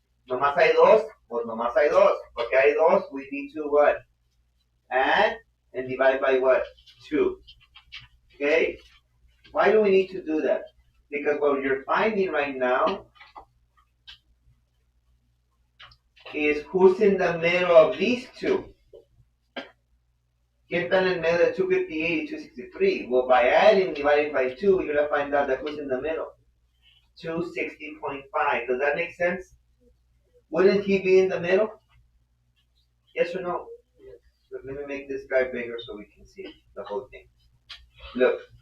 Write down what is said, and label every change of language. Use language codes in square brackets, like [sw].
[es] Nomás hay 2, pues nomás hay 2. [en] Porque hay 2, we need to what? Add and divide by what? 2. Okay? Why do we need to do that? Because what you're finding right now is who's in the middle of these two. [es] ¿Quién está en el medio de 258 and 263? [en] Well, by adding, dividing by 2, you're going to find out that who's in the middle. 260.5. Does that make sense? Wouldn't he be in the middle? Yes or no? Yes. So let me make this guy bigger so we can see the whole thing. Look.